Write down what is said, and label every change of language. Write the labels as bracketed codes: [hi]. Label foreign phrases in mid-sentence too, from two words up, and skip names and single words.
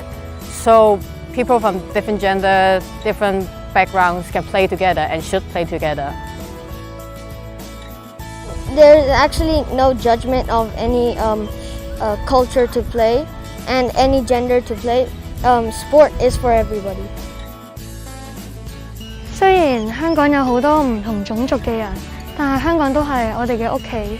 [en] So people from different gender, different backgrounds can play together and should play together. There's actually no judgment of any culture to play and any gender to play. Sport is for everybody. [yue] 雖然香港有好多唔同種族嘅人，但係香港都係我哋嘅屋企。